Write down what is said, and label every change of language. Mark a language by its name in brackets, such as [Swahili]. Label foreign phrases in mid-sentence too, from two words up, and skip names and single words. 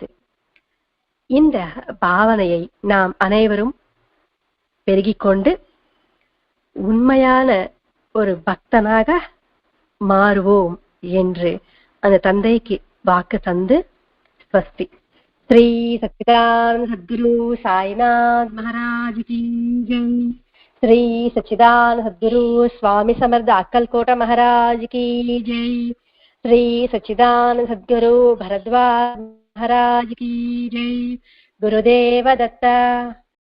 [Tamil] இந்த பாவனையை நாம் அனைவரும் பெருகிக்கொண்டு உண்மையான ஒரு பக்தனாக மாறுவோம் என்று அந்த தந்தைக்கு வாக்கு தந்து ஸ்வஸ்தி. [Hindi] श्री सच्चिदानंद सद्गुरु साईनाथ महाराज की जय. श्री सच्चिदानंद सद्गुरु स्वामी समर्थ अक्कलकोट महाराज की जय. श्री सच्चिदानंद सद्गुरु भरद्वाज महाराज की जय. गुरुदेव दत्ता.